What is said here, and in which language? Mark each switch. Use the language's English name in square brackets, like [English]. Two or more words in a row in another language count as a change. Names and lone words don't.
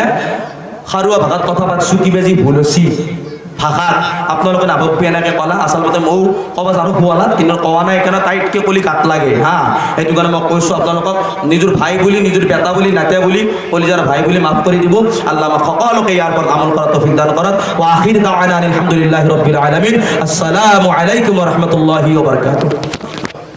[Assamese] খাৰুৱা ভাষাত কথা পাতিছোঁ, কিবা যি ভুল হৈছে ভাষাত আপোনালোকে নাভাবি এনেকৈ ক'লা, আচলতে ময়ো ক'ব জানো শুৱালাত, কিন্তু কোৱা নাই কাৰণে টাইটকৈ কলি কাট লাগে। সেইটো কাৰণে মই কৈছোঁ আপোনালোকক, নিজৰ ভাই বুলি, নিজৰ বেটা বুলি, নাতিয়া বুলি, কলিজাৰ ভাই বুলি মাফ কৰি দিব। আল্লাহ আমাক সকলোকে ইয়াৰ ওপৰত আমল কৰা তৌফিক দান কৰক। [Arabic] وآخر دعوانا الحمد لله رب العالمين. السلام عليكم ورحمة الله وبركاته.